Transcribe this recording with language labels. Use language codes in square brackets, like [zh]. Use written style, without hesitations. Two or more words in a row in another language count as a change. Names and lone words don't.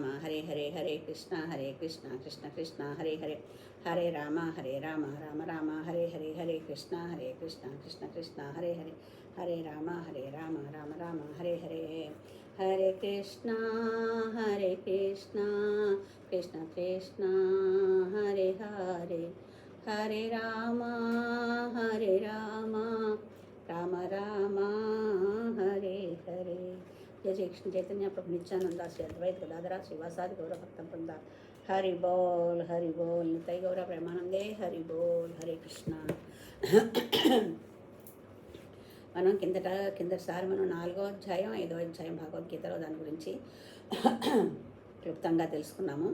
[sa] हरे हरे, हरे कृष्ण कृष्ण कृष्ण हरे हरे, हरे राम राम राम हरे हरे, हरे कृष्ण कृष्ण कृष्ण हरे हरे, हरे राम राम राम हरे हरे, हरे कृष्ण कृष्ण कृष्ण हरे हरे, हरे राम राम राम हरे हरे. जय श्री कृष्ण चैतन्य प्रभु नित्यानन्द श्री अद्वैत गदाधर श्रीवासादि गौरभक्त वृन्द. [bn] হরি বোল নিতাই গৌর প্রেমানন্দে হরি বোল. [sa] हरे कृष्ण. [te] మనం కిందసారి మనం 4వ అధ్యాయం 5వ అధ్యాయం భగవద్గీతలో దాని గురించి క్లుప్తంగా తెలుసుకున్నాము.